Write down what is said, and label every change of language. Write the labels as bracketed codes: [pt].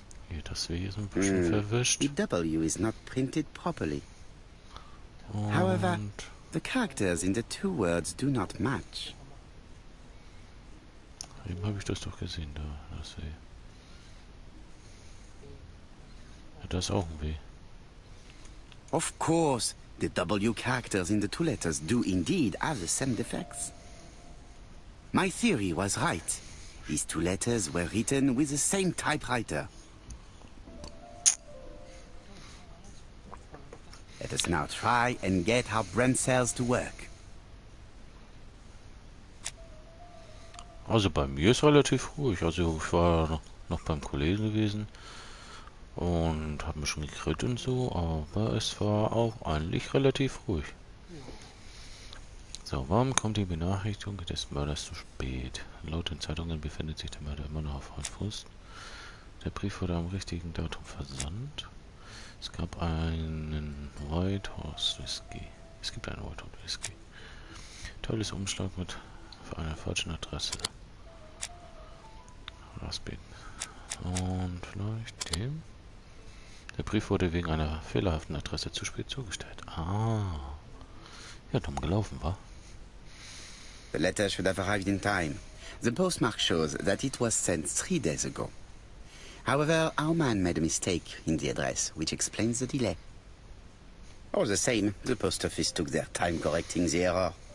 [de] Hier, das W ist ein bisschen verwischt. [en] The W is not printed properly. However, [de] Und [en] the characters in the two words do not match. [de] eben habe ich das doch gesehen, da, das W. Ja, das ist auch ein W. [en] Of course, the W characters in the two letters do indeed have the same defects. My theory was right. These two letters were written with the same typewriter. Let us now try and get our brain cells to work. [de] Also bei mir ist relativ ruhig. Also ich war noch beim Kollegen gewesen und habe mich schon gegrillt und so, aber es war auch eigentlich relativ ruhig. So, warum kommt die Benachrichtigung des Mörders zu spät? Laut den Zeitungen befindet sich der Mörder immer noch auf freiem Fuß. Der Brief wurde am richtigen Datum versandt. Es gab einen White Horse Whisky. Es gibt einen White Horse Whisky. Tolles Umschlag mit für eine falsche Adresse. Raspberry. Und vielleicht dem. Der Brief wurde wegen einer fehlerhaften Adresse zu spät zugestellt. Ah. Ja, dumm gelaufen, war. [en] The letter should have arrived in time. The postmark shows that it was sent 3 days ago. However, our man made a mistake in the address, which explains the delay. All the same, the post office took their time correcting the error.